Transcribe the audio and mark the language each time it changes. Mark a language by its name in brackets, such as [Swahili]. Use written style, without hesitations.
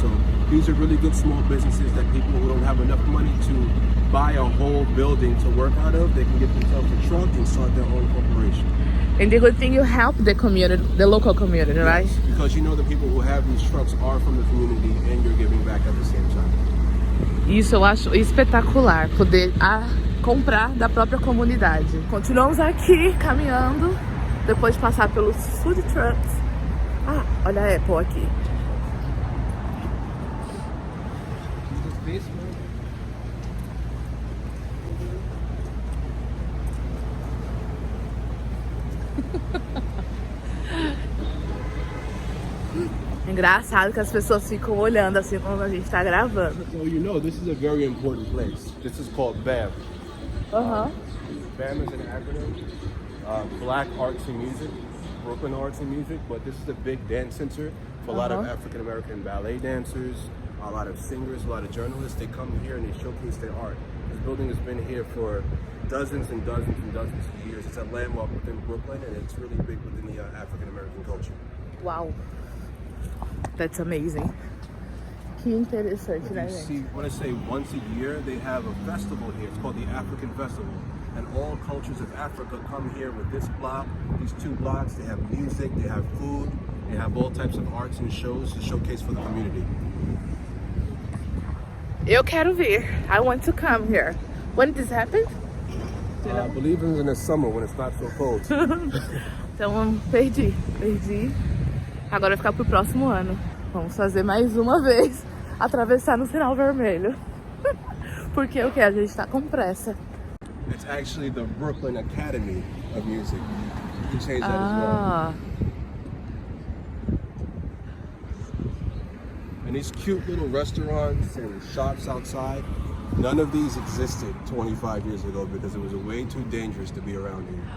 [English] So these are really good small businesses that people who don't have enough money to buy a whole building to work out of, they can get themselves a truck and start their own corporation. And the good thing, you help the community, the local community, right? Yes, because you know the people who have these trucks are from the community and you're giving back at the same time. [Portuguese] Isso eu acho espetacular, poder comprar da própria comunidade. Continuamos aqui, caminhando, depois de passar pelos food trucks. Ah, olha a Apple aqui. Engraçado que as pessoas ficam olhando assim quando a gente tá gravando. [English] So you know, this is a very important place. This is called BAM. BAM is an acronym. Black Arts and Music, Brooklyn Arts and Music, but this is a big dance center for a lot of African American ballet dancers, a lot of singers, a lot of journalists. They come here and they showcase their art. This building has been here for dozens and dozens and dozens of years. It's a landmark within Brooklyn and it's really big within the African American culture. Wow. That's amazing. [Portuguese] Que interessante, né, gente? [English] See, when I say once a year, they have a festival here. It's called the African Festival. And all cultures of Africa come here with this block, these 2 blocks. They have music, they have food, they have all types of arts and shows to showcase for the community. [Portuguese] Eu quero vir. [English] I want to come here. When this happened? I believe it's in the summer when it's not so cold. [Portuguese] Então, perdi. Agora vai ficar pro próximo ano. Vamos fazer mais uma vez. Atravessar no sinal vermelho. Porque o que? A gente tá com pressa. [English] It's actually the Brooklyn Academy of Music. You can change that as well. And these cute little restaurants and shops outside, none of these existed 25 years ago because it was way too dangerous to be around here.